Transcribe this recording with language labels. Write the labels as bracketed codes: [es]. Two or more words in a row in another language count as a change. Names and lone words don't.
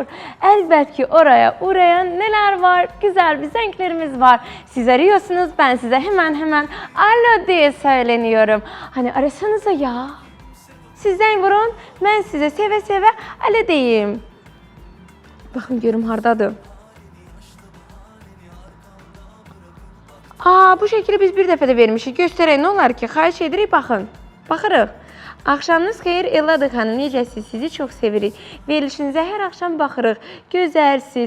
[tr] Elbet ki oraya uğrayan neler var? Güzel bir zevklerimiz var. Siz arıyorsunuz, ben size hemen alo diye söyleniyorum. Hani arasanıza ya. Sizden vurun, ben size seve seve alo deyim. [az] Bakın görüm hardadır. Bu şekilde biz bir dəfə də vermişik. Göstərək nə olar ki? Xahiş edirik, baxın. Baxırıq. Axşamınız xeyir Ellada xanım, necəsiz? Sizi çox sevirik. Verilişinizə hər axşam baxırıq. Gözəlsiz.